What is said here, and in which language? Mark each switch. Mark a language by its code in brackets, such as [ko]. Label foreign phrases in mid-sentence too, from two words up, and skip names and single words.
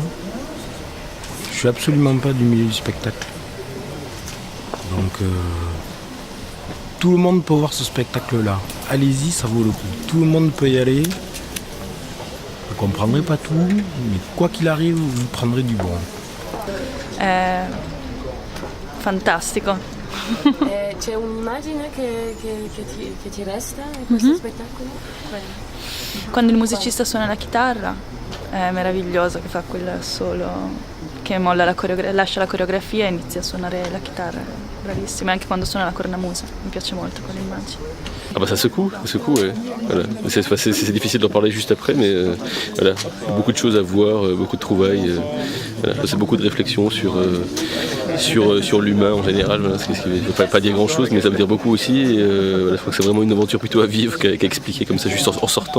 [fr] Je suis absolument pas du milieu du spectacle. Donc tout le monde peut voir ce spectacle-là. Allez-y, ça vaut le coup. Tout le monde peut y aller. Vous ne comprendrez pas tout, mais quoi qu'il arrive, vous prendrez du bon. [it] Fantastico. C'è un'immagine che ti resta in questo spettacolo? Quando il musicista suona la chitarra è meraviglioso, che fa quel solo, che molla lascia la coreografia e inizia a suonare la chitarra. Bravissimo, e anche quando suona la cornamusa, mi piace molto quell'immagine. [fr] Ah bah ça secoue, ouais. Voilà. C'est difficile d'en parler juste après, mais voilà, beaucoup de choses à voir, beaucoup de trouvailles. Voilà. C'est beaucoup de réflexions sur l'humain en général. Voilà. Je ne veux pas dire grand-chose, mais ça veut dire beaucoup aussi. Et, voilà, je crois que c'est vraiment une aventure plutôt à vivre qu'à expliquer comme ça juste en sortant.